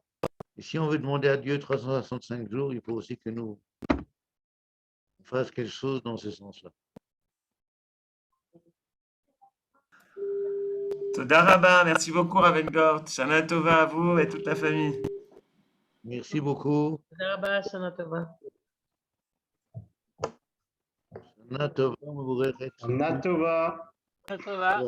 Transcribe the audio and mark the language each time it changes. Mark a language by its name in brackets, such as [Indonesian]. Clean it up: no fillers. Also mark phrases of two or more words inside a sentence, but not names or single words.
[French] Et si on veut demander à Dieu 365 jours, il faut aussi que nous fassions quelque chose dans ce sens-là. [Hebrew] תודה רבה, [French] merci beaucoup Ravengort. [Hebrew] שנה טובה [French] à vous et toute la famille. Merci beaucoup. [Hebrew] תודה רבה, שנה טובה. שנה טובה, מבורכת. שנה טובה. שנה טובה.